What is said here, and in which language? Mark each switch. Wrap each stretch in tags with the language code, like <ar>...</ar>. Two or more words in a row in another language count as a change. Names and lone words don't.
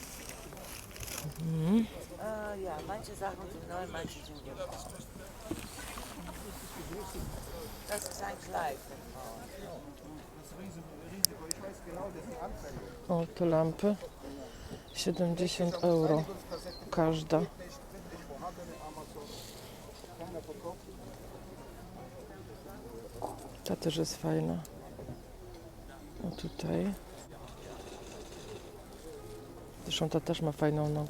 <de>Ja, manche Sachen sind neu, manche sind gebraucht. Das ist ein Kleid für Frauen.</de> <pl>O, te lampy. 70 euro każda. Ta też jest fajna. O, tutaj. Zresztą ta też ma fajną nogę.</pl>